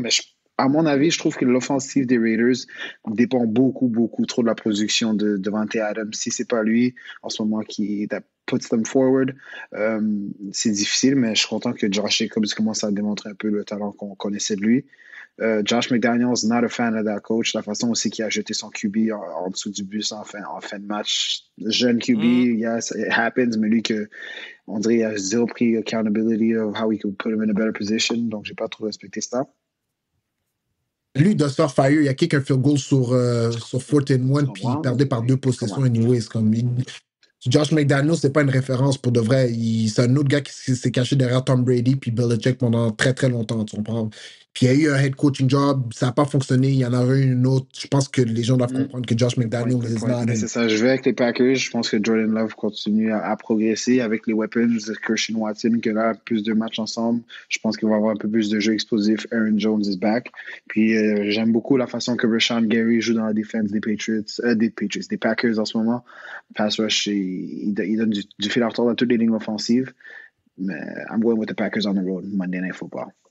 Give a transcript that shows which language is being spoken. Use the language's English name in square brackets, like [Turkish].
[French] Mais à mon avis, je trouve que l'offensive des Raiders dépend beaucoup trop de la production de Davante Adams. Si c'est pas lui, en ce moment, qui est [English] puts them forward. [French] C'est difficile, mais je suis content que Josh Jacobs commence à démontrer un peu le talent qu'on connaissait de lui. [English] Josh McDaniels, not a fan of that coach. [French] La façon aussi qu'il a jeté son QB en dessous du bus en fin de match. Jeune QB, [English] yes, it happens, [French] mais lui, on dirait qu'il a zéro pris [English] accountability of how he could put him in a better position. [French] Donc, j'ai pas trop respecté ça. Lui, il doit se faire fire. Il a kick un field goal sur 4th and 1, puis il perdait par 2 possessions anyways. Josh McDaniels, c'est pas une référence pour de vrai. C'est un autre gars qui s'est caché derrière Tom Brady puis Belichick pendant très très longtemps, tu comprends? Puis il y a eu un head coaching job, ça n'a pas fonctionné, il y en a eu une autre. Je pense que les gens doivent comprendre que Josh McDaniels [English] is not... [French] C'est ça, je vais avec les Packers. Je pense que Jordan Love continue à progresser avec les weapons de Christian Watson, que là, plus de matchs ensemble. Je pense qu'il va avoir un peu plus de jeux explosifs. [English] Aaron Jones is back. [French] Puis j'aime beaucoup la façon que Rashawn Gary joue dans la défense des Packers en ce moment. Pass rush, il donne du fil à retordre à toutes les lignes offensives. Mais [English] I'm going with the Packers on the road, Monday Night Football.